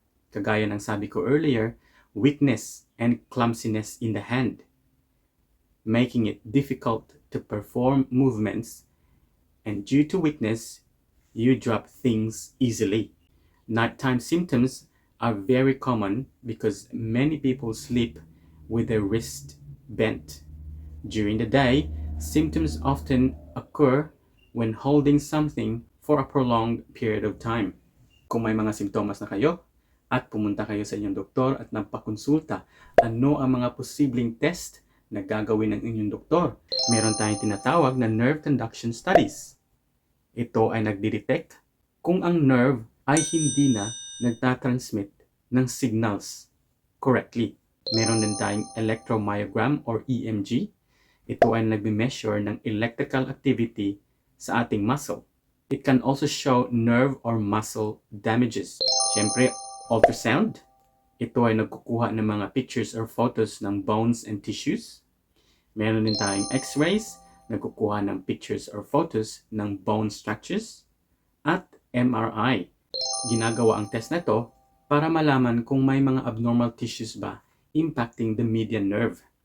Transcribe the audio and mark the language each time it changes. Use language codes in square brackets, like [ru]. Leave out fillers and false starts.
[tl] Kagaya ng sabi ko [en] earlier, weakness and clumsiness in the hand, making it difficult to perform movements, and due to weakness, you drop things easily. Nighttime symptoms are very common because many people sleep with their wrist bent. During the day, symptoms often occur when holding something for a prolonged period of time. [tl] Kung may mga simptomas na kayo at pumunta kayo sa inyong doktor at nagpakonsulta, ano ang mga posibleng test na gagawin ng inyong doktor? Meron tayong tinatawag na nerve conduction studies. Ito ay nagdi-detect kung ang nerve ay hindi na nagtatransmit ng signals correctly. Meron din tayong electromyogram or EMG. Ito ay nagme-measure ng electrical activity sa ating muscle. [en] It can also show nerve or muscle damages. [tl] Siyempre, ultrasound. Ito ay nagkukuha ng mga pictures or photos ng bones and tissues. Meron din tayong X-rays, nagkukuha ng pictures or photos ng bone structures. At MRI. Ginagawa ang test na ito para malaman kung may mga abnormal tissues ba [en] impacting the median nerve.